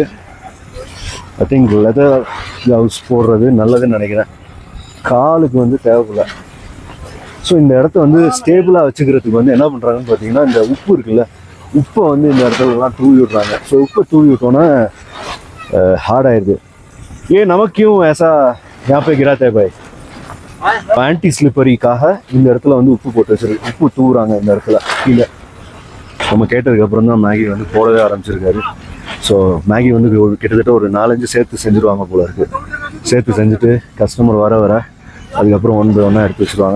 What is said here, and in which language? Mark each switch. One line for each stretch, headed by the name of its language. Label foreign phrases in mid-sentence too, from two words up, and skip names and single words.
English: I think leather gloves
Tamil: போடுறது நல்லதுன்னு நினைக்கிறேன், காலுக்கு வந்து தேவைப்படல. ஸோ இந்த இடத்த வந்து ஸ்டேபிளாக வச்சுக்கிறதுக்கு வந்து என்ன பண்ணுறாங்கன்னு பார்த்தீங்கன்னா, இந்த உப்பு இருக்குல்ல, உப்பை வந்து இந்த இடத்துலலாம் தூவி விட்றாங்க. ஸோ உப்பை தூவி விட்டோன்னா ஹார்ட் ஆயிடுது.
Hindi: नमक क्यूं ऐसा यहाँ पे गिराते हैं भाई?
Tamil: ஆன்டி ஸ்லிப்பரிக்காக இந்த இடத்துல வந்து உப்பு போட்டு வச்சிருக்கு. உப்பு தூவுறாங்க இந்த இடத்துல கீழே. நம்ம கேட்டதுக்கப்புறம் தான் மேகி வந்து போடவே ஆரம்பிச்சிருக்காரு. ஸோ மேகி வந்து கிட்டத்தட்ட ஒரு 4-5 சேர்த்து செஞ்சுருவாங்க போல இருக்குது. சேர்த்து செஞ்சுட்டு கஸ்டமர் வர வர அதுக்கப்புறம் ஒன்றா எடுத்து வச்சுருவாங்க.